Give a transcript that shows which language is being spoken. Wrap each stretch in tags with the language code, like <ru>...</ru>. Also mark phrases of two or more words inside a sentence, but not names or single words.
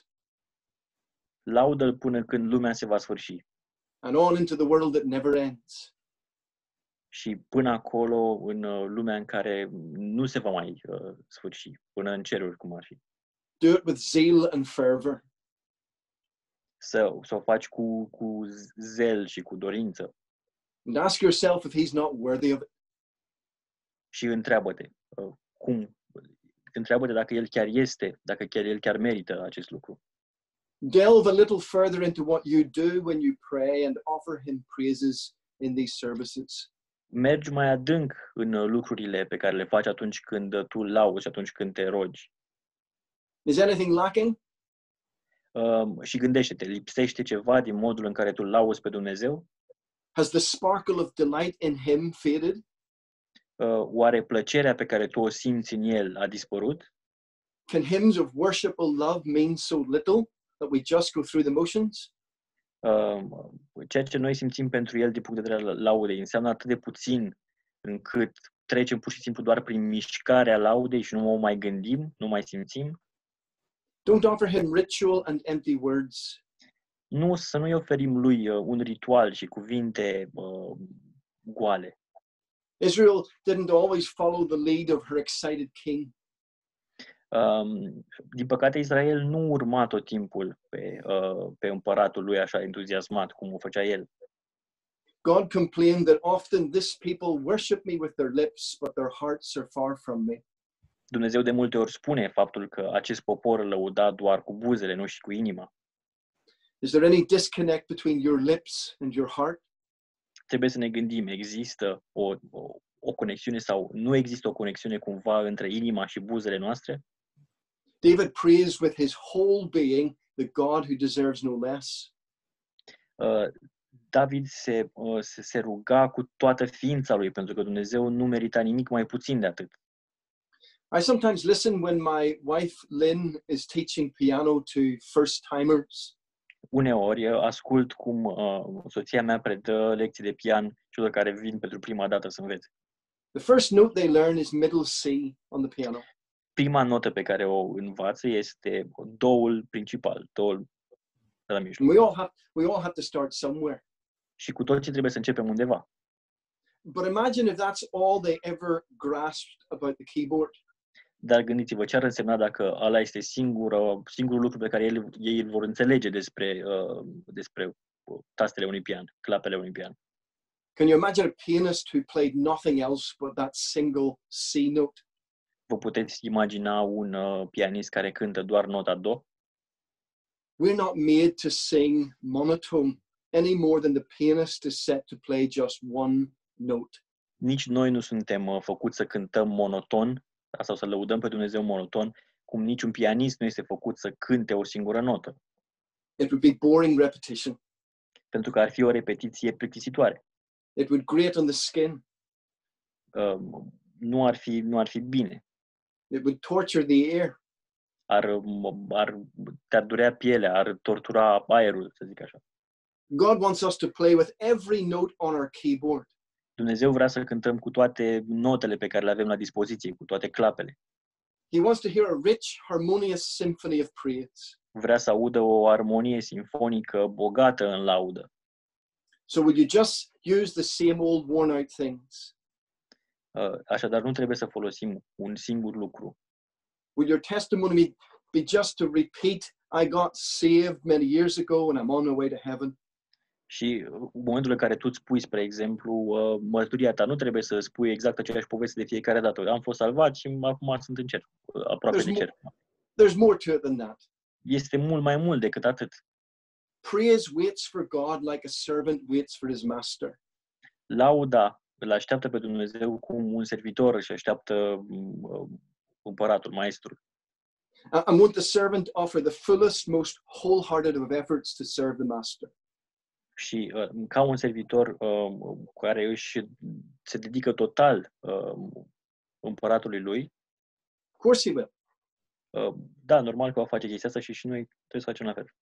<ro>Laudă-l până când lumea se va sfârși.</ro> <en>and on into the world that never ends.</en> <ro>Și până acolo, în lumea în care nu se va mai sfârși, până în ceruri, cum ar fi.</ro> <en>Do it with zeal and fervor.</en> <ro>Să o faci cu zel și cu dorință.</ro> <en>And ask yourself if he's not worthy of it.</en> <ro>Și întreabă-te dacă el chiar este, dacă el chiar merită acest lucru.</ro> <en>Delve a little further into what you do when you pray and offer him praises in these services.</en> <ro>Mergi mai adânc în lucrurile pe care le faci atunci când tu lauzi și atunci când te rogi.</ro> <en>Is anything lacking?</en> <ro>Și gândește-te, lipsește ceva din modul în care tu lauzi pe Dumnezeu?</ro> <en>Has the sparkle of delight in him faded?</en> <ro>Oare plăcerea pe care tu o simți în el a dispărut?</ro> <en>Can hymns of worship or love mean so little that we just go through the motions?</en> <ro>Ceea ce noi simțim pentru el din punct de vedere al laudei înseamnă atât de puțin încât trecem pur și simplu doar prin mișcarea laudei și nu o mai gândim, nu mai simțim?</ro> <en>Don't offer him ritual and empty words.</en> <ro>Să nu-i oferim lui un ritual și cuvinte goale.</ro> <en>Israel didn't always follow the lead of her excited king.</en> <ro>Din păcate, Israel nu urma tot timpul pe împăratul lui așa entuziasmat cum o făcea el.</ro> <en>God complained that often this people worship me with their lips, but their hearts are far from me.</en> <ro>Dumnezeu de multe ori spune faptul că acest popor îl lăuda doar cu buzele, nu și cu inima.</ro> <en>Is there any disconnect between your lips and your heart?</en> <ro>Trebuie să ne gândim, există o conexiune sau nu există o conexiune cumva între inima și buzele noastre?</ro> <en>David praised with his whole being the God who deserves no less.</en> <ro>David se ruga cu toată ființa lui pentru că Dumnezeu nu merita nimic mai puțin de atât.</ro> <en>I sometimes listen when my wife Lynn is teaching piano to first timers.</en> <ro>Uneori ascult cum soția mea predă lecții de pian celor care vin pentru prima dată să învețe.</ro> <en>The first note they learn is middle C on the piano.</en> <ro>Prima notă pe care o învață este doul principal, doul de la mijloc.</ro> <en>And we all have to start somewhere.</en> <ro>Și cu toții trebuie să începem undeva.</ro> <en>But imagine if that's all they ever grasped about the keyboard.</en> <ro>Dar gândiți-vă ce ar însemna dacă ăla este singurul lucru pe care ei îl vor înțelege despre tastele unui pian, clapele unui pian.</ro> <en>Can you imagine a pianist who played nothing else but that single C note?</en> <ro>Vă puteți imagina un pianist care cântă doar nota do?</ro> <en>We're not made to sing monotone any more than the pianist is set to play just one note.</en> <ro>Nici noi nu suntem făcuți să cântăm monoton sau să lăudăm pe Dumnezeu monoton, cum niciun pianist nu este făcut să cânte o singură notă.</ro> <en>It would be boring repetition.</en> <ro>Pentru că ar fi o repetiție plictisitoare.</ro> <en>It would grate on the skin.</en> <ro>Nu ar fi bine.</ro> <en>It would torture the ear.</en> <ro>Te-ar durea pielea, ar tortura aerul, să zic așa.</ro> <en>God wants us to play with every note on our keyboard.</en> <ro>Dumnezeu vrea să cântăm cu toate notele pe care le avem la dispoziție, cu toate clapele.</ro> <en>He wants to hear a rich, harmonious symphony of praise.</en> <ro>Vrea să audă o armonie simfonică bogată în laudă.</ro> <en>So would you just use the same old worn-out things?</en> <ro>Așadar, nu trebuie să folosim un singur lucru.</ro> <en>Would your testimony be just to repeat, I got saved many years ago and I'm on my way to heaven?</en> <ro>Și în momentul în care tu îți spui, spre exemplu, mărturia ta, nu trebuie să spui exact aceeași poveste de fiecare dată. Am fost salvat și acum sunt în cer, aproape de cer.</ro> <en>There's more to it than that.</en> <ro>Este mult mai mult decât atât.</ro> <en>Praise waits for God like a servant waits for his master.</en> <ro>Lauda îl așteaptă pe Dumnezeu cum un servitor își așteaptă împăratul, maestrul.</ro> <en>And won't the servant offer the fullest, most wholehearted of efforts to serve the master?</en> <ro>Și ca un servitor care se dedică total împăratului lui,</ro> <en>Of course he will.</en> <ro>da, normal că va face chestia asta și noi trebuie să facem la fel.</ro>